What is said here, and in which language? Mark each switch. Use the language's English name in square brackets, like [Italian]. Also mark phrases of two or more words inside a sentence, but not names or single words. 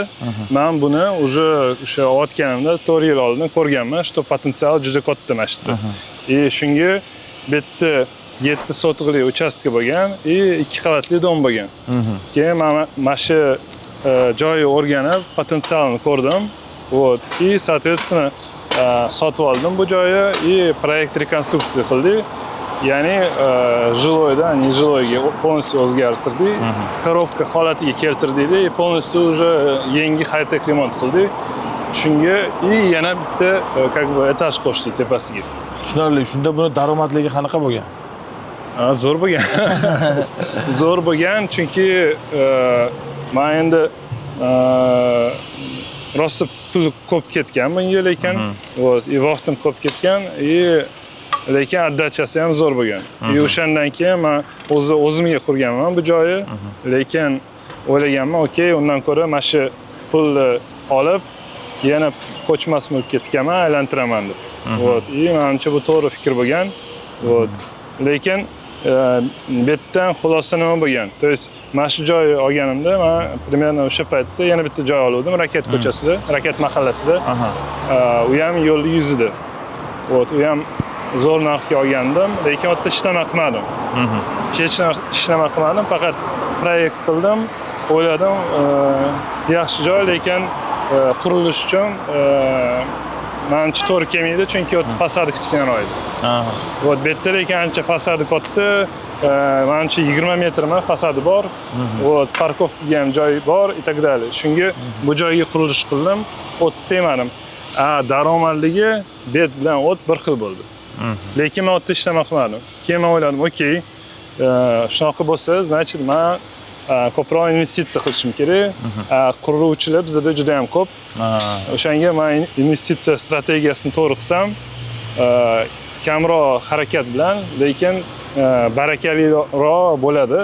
[Uzbek] Men buni уже o'sha o'tganimda 4 yil oldin ko'rganman, что potensial juda katta mana shu yerda. Shunga bu yerda 7 sotixli uchastka bo'lgan, 2 qavatli dom bo'lgan. Keyin men mana shu joyni o'rganib, potensialini ko'rdim. [Russian] И соответственно [Uzbek] sotib oldim bu joyni и proyekt rekonstruksiya qildik. Ya'ni jiloydan nejiloyga полностью o'zgartirdik. Korobka holatiga keltirdik [Russian] и полностью уже [Uzbek] yangi high-tech remont qildik. Shunga yana bitta [Russian] как бы [Uzbek] etaj qo'shdik tepasiga. Tushunarli. Shunda buni daromadligi qanaqa bo'lgan? Zo'r bo'lgan. Zo'r bo'lgan chunki men endi rosa pul ko'p ketgan bunga lekin vaqtim ko'p ketgan lekin отдачасы ham zo'r bo'lgan. O'shandan keyin men o'zimga qurganman bu joyni, lekin o'ylaganman, okey, undan ko'ra mana shu pulni olib yana ko'chmas mulkka tikaman, aylantiraman deb. Вот. И menimcha bu to'g'ri fikr bo'lgan. Вот. Lekin bu yerdan xulosa nima bo'lgan? [Russian] То есть [Uzbek] mana shu joyni olganimda men примерно o'sha paytda yana bitta joy oldim, Rakat ko'chasida, Rakat mahallasida. U ham yo'lning yuzida. Вот, u ham zo'r narxga olgandim, lekin u yerda ishlama qilmadim. Hech narsa ishlama qilmadim, faqat proyekt qildim. O'yladim, yaxshi joy, lekin qurilish uchun menimcha to'g'ri kelmaydi, chunki u yerda fasadi kichkinaroq edi. Вот, bu yerda lekin ancha fasadi katta, menimcha 20 metrmi fasadi bor. Вот, parkovkaga ham joy bor, [Russian] и так далее. [Uzbek] Shunga bu joyga qurilish qildim, o't tegmadim. Daromadligi bet bilan o't bir xil bo'ldi. Lekin men o'tda ishlama qilmadim. Keyin men o'yladim, okey, shunaqa bo'lsa, значит, men ko'proq investitsiya qilishim kerak. Quruvchilar bizda juda ham ko'p. O'shanga men investitsiya strategiyasini to'g'ri qilsam, kamroq harakat bilan, lekin barakaliroq bo'ladi.